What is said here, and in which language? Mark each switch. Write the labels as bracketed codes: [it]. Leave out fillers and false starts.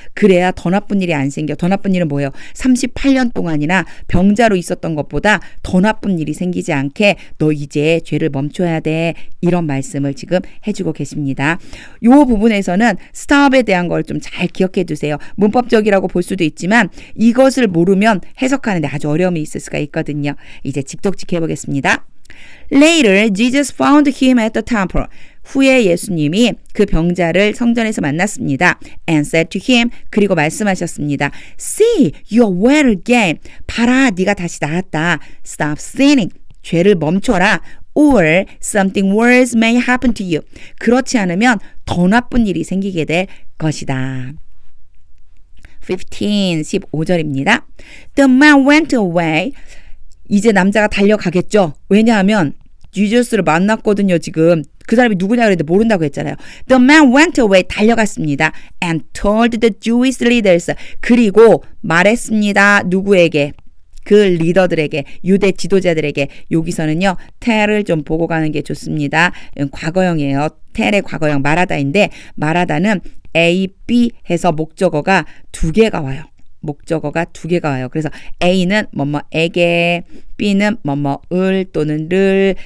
[ko] 그래야 더 나쁜 일이 안 생겨. 더 나쁜 일은 뭐예요? 38년 동안이나 병자로 있었던 것보다 더 나쁜 일이 생기지 않게 너 이제 죄를 멈춰야 돼. 이런 말씀을 지금 해주고 계십니다. 이 부분에서는 stop에 대한 걸 좀 잘 기억해 두세요. 문법적이라고 볼 수도 있지만 이것을 모르면 해석하는데 아주 어려움이 있을 수가 있거든요. 이제 직독직해 보겠습니다. [en] Later, Jesus found him at the temple. [ko] 후에 예수님이 그 병자를 성전에서 만났습니다. [en] And said to him, [ko] 그리고 말씀하셨습니다. [en] See, you are well again. [ko] 봐라, 네가 다시 나았다. [en] Stop sinning. [ko] 죄를 멈춰라. [en] Or something worse may happen to you. [ko] 그렇지 않으면 더 나쁜 일이 생기게 될 것이다. 15절입니다. [en] The man went away. [ko] 이제 남자가 달려가겠죠. 왜냐하면 지저스를 만났거든요. 지금 그 사람이 누구냐 그랬는데 모른다고 했잖아요. [en] The man went away, [ko] 달려갔습니다. [en] And told the Jewish leaders, [ko] 그리고 말했습니다. 누구에게? 그 리더들에게, 유대 지도자들에게. 여기서는요, tell을 좀 보고 가는 게 좋습니다. 과거형이에요. tell의 과거형 말하다인데, 말하다는 A, B 해서 목적어가 두 개가 와요. 목적어가 두 개가 와요. 그래서 A는 뭐뭐에게, B는 뭐뭐을 또는 를.